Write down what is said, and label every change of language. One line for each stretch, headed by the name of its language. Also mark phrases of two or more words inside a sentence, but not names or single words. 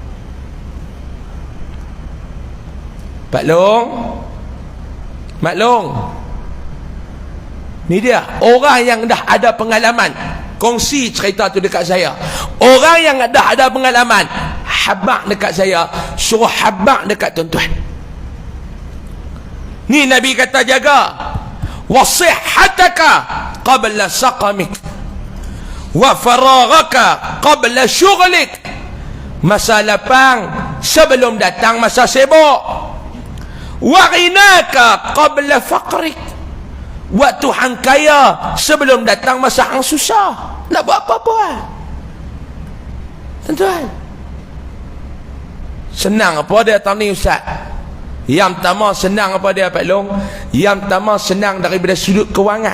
Malay: Pak Long, Mak Long, ni dia orang yang dah ada pengalaman. Kongsi cerita tu dekat saya. Orang yang dah ada pengalaman, habaq dekat saya, suruh habaq dekat tuan-tuan. Ni Nabi kata, jaga
Arabic: وصحتك قبل سقمك وفراغك قبل شغلك.
Malay: Masa lapang sebelum datang masa sibuk.
Arabic: وغناك قبل فقرك.
Malay: Waktu hang kaya sebelum datang masa hang susah. Nak buat apa-apa? Tuan-tuan, senang apa dia tanya ni Ustaz? Yang pertama senang apa dia Pak Long? Yang pertama senang daripada sudut kewangan.